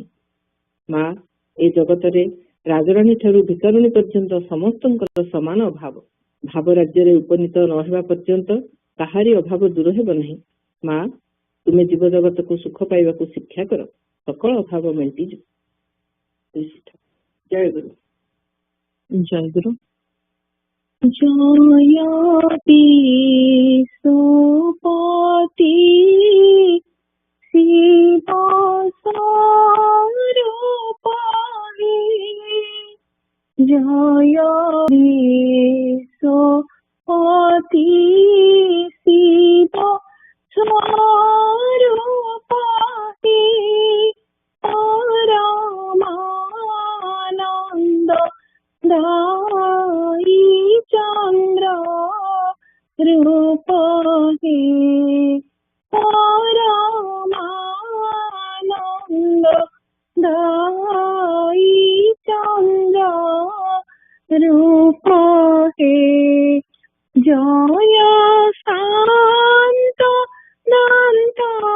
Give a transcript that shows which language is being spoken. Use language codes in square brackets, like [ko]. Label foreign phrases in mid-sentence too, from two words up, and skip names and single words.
[or] ମା, ଏ ଜଗତରେ ରାଜରାଣୀ ଠାରୁ ଭିକାରୁଣୀ ପର୍ଯ୍ୟନ୍ତ ସମସ୍ତଙ୍କର ସମାନ ଅଭାବ। ଭାବ ରାଜ୍ୟରେ ଉପନୀତ ନ ହେବା ପର୍ଯ୍ୟନ୍ତ କାହାରି ଅଭାବ ଦୂର ହେବ ନାହିଁ। ମା, ତୁମେ ଜୀବଜଗତକୁ ସୁଖ ପାଇବାକୁ ଶିକ୍ଷା କର। ସକଳ ଅଭାବ ମେଣ୍ଟିଯିବ। ଜୟ ଗୁରୁ। [hi] जय गुरु। [sa] जयति सुपति शिव स्वरूपाहि जयति सुपति शिव स्वरूपाहि परमानंद दाई चंद्र रूप हे परमानंद दाई चंद्र रूप हे जय शांत दंता